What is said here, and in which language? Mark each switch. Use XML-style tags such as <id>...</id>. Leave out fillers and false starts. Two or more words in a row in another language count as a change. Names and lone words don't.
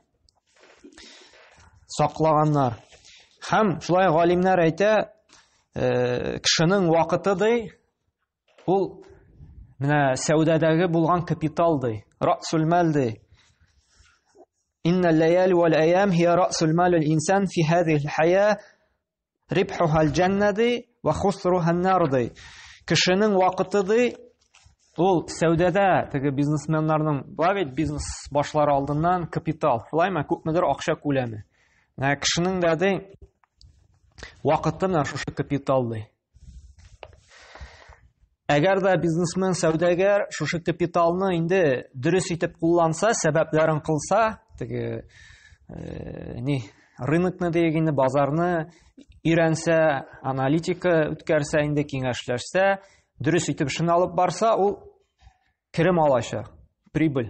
<tt>Саклаганнар. Һәм шулай галимнәр әйтә, кешенең вакыты ди, ул менә сәүдәдәге булган капитал ди,</tt> <ar>رأس مال</ar> <tt>ди.</tt> <ar>إن الليالي والأيام هي رأس مال الإنسان في هذه الحياة ربحها الجنة ди وخسرها النار ди.</ar> <tt>Кешенең вакыты ди, ул сәүдәдә теге бизнесменнарның, бу бизнес башлары алдыннан капитал, шулаймы, күпмедер акча күләме. Менә кешенең дә ди вакыты менә шушы капитал ди. Әгәр дә бизнесмен, сәүдәгәр шушы капиталны инде дөрес итеп кулланса, сәбәпләрен кылса, теге рынокны дигәнне, базарны өйрәнсә, аналитика үткәрсә, инде киңәшләшсә, дөрес итеп шуны алып барса, ул керем алачак, прибыль.</tt>